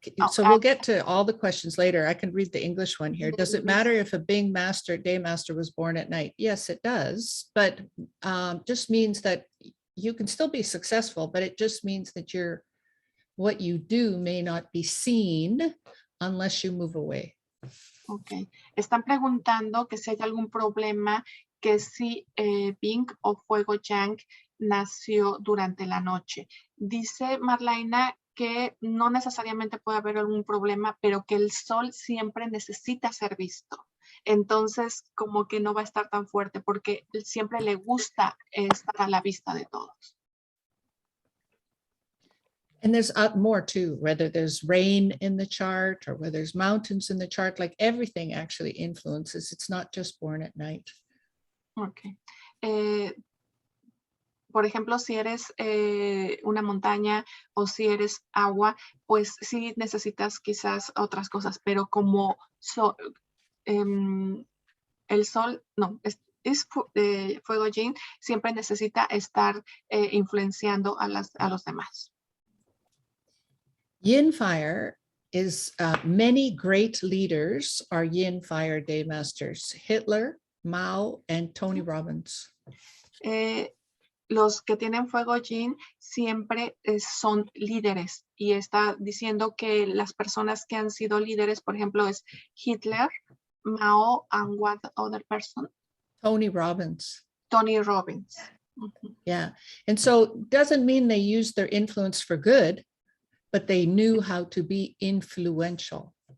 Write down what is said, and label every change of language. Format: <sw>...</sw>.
<en>So we'll get to all the questions later. I can read the English one here. Does it matter if a Bing master, day master was born at night? Yes, it does, but just means that you can still be successful, but it just means that what you do may not be seen unless you move away. Ok.</en> <es>Están preguntando que si hay algún problema, que si Bing o Fuego Yang nació durante la noche. Dice Marlyna que no necesariamente puede haber algún problema, pero que el sol siempre necesita ser visto. Entonces, como que no va a estar tan fuerte porque siempre le gusta estar a la vista de todos.</es> <en>And there's more too, whether there's rain in the chart or whether there's mountains in the chart, like everything actually influences. It's not just born at night. Ok.</en> <es>Por ejemplo, si eres una montaña o si eres agua, pues sí necesitas quizás otras cosas, pero como el sol, no, fuego yin, siempre necesita estar influenciando a los demás.</es> <en>Yin fire is many great leaders are yin fire day masters. Hitler, Mao, and Tony Robbins.</en> <es>Los que tienen fuego yin siempre son líderes y está diciendo que las personas que han sido líderes, por ejemplo, es Hitler, Mao,</es> <en>and what other person? Tony Robbins. Tony Robbins. Yeah. And so doesn't mean they used their influence for good, but they knew how to be influential.</en>